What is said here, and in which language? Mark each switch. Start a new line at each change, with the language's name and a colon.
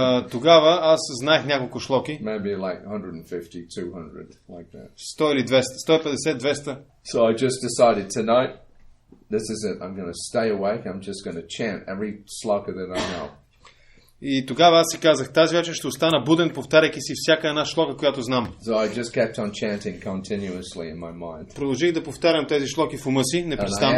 Bulgarian: Тогава аз знаех няколко шлоки.
English: Maybe like 150, 200, like that.
Bulgarian: 100 или 200, 150, 200.
English: So I just decided tonight, this is it. I'm going to stay awake. I'm just going to chant every sloka that I know.
Bulgarian: И тогава аз си казах, тази вечер ще остана буден, повтаряйки си всяка една шлока, която знам.
English: So I just kept on chanting continuously in my mind.
Bulgarian: Продължих да повтарям тези шлоки в ума си, непрестанно.